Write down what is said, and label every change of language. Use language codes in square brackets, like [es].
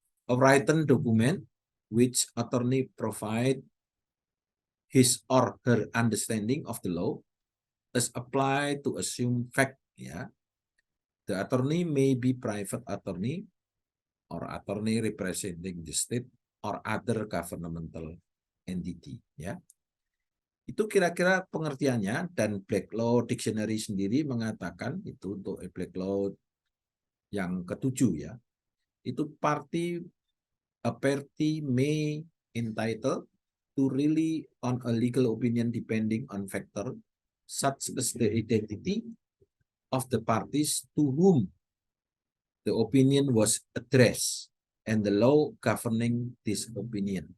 [en] A written document which attorney provide his or her understanding of the law as applied to assume fact, ya. The attorney may be private attorney or attorney representing the state or other governmental entity, ya. [id] Itu kira-kira pengertiannya, dan Black Law Dictionary sendiri mengatakan itu untuk Black Law yang ke-7, ya. Itu [en] a party may entitled to rely on a legal opinion depending on factor such as the identity of the parties to whom the opinion was addressed and the law governing this opinion.